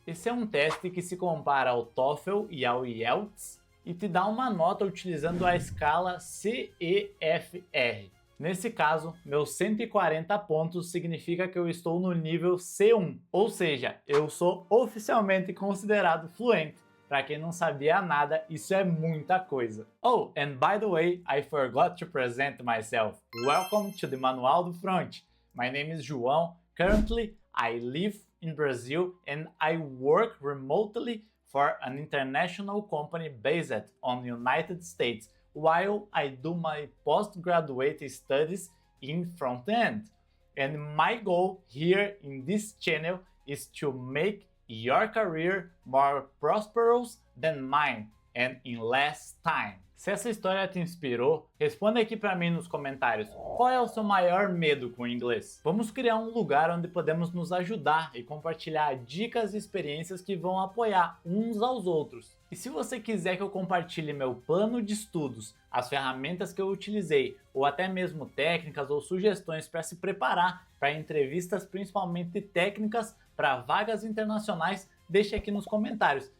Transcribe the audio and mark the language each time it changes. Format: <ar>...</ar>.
<pt>Esse é um teste que se compara ao TOEFL e ao IELTS e te dá uma nota utilizando a escala CEFR. Nesse caso, meus 140 pontos significa que eu estou no nível C1, ou seja, eu sou oficialmente considerado fluente. Para quem não sabia nada, isso é muita coisa.</pt> <en>Oh, and by the way, I forgot to present myself. Welcome to the Manual do Front. My name is João. Currently, I live in Brazil and I work remotely for an international company based on the United States, while I do my postgraduate studies in front-end. And my goal here in this channel is to make your career more prosperous than mine and in less time.</en> <pt>Se essa história te inspirou, responda aqui para mim nos comentários. Qual é o seu maior medo com o inglês? Vamos criar um lugar onde podemos nos ajudar e compartilhar dicas e experiências que vão apoiar uns aos outros. E se você quiser que eu compartilhe meu plano de estudos, as ferramentas que eu utilizei, ou até mesmo técnicas ou sugestões para se preparar para entrevistas, principalmente técnicas, para vagas internacionais, deixe aqui nos comentários.</pt>